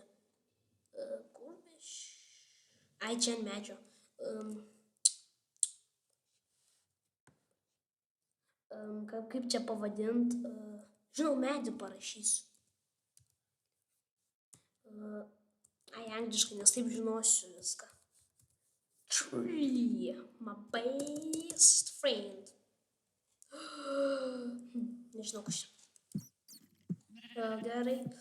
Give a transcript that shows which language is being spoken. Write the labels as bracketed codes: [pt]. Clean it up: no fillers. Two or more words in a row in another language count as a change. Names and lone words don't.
[lt] Kur mes? Ai, čia ant medžio. Kaip čia pavadint? Žinau, medį parašysiu. Ai, angliškai, nes taip žinosiu viską. [en] Tree, my best friend. [lt] Nežinau, kas čia. Gerai.